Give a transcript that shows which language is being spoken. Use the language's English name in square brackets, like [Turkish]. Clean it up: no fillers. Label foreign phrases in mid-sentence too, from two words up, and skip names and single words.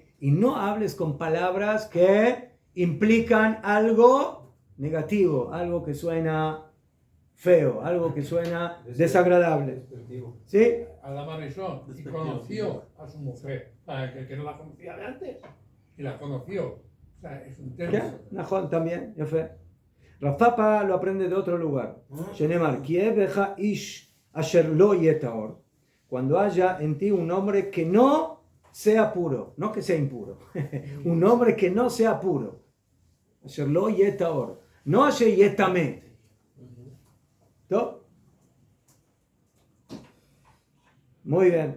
[Spanish] Y no hables con palabras que implican algo negativo, algo que suena feo, algo que suena desagradable, ¿sí? Adán Rishon, y conoció a su mujer, que no la conocía de antes, y la conoció. O sea, es un tema. ¿Qué? Nahon también, ya fue. Rafapa lo aprende de otro lugar. [Hebrew] שנאמר כי יהיה בך איש אשר לא יטהר. [Spanish] Cuando haya en ti un hombre que no sea puro, no que sea impuro, un hombre que no sea puro. [Hebrew] אשר לא יטהר, no אשר יטמא. [Spanish] ¿No? Muy bien.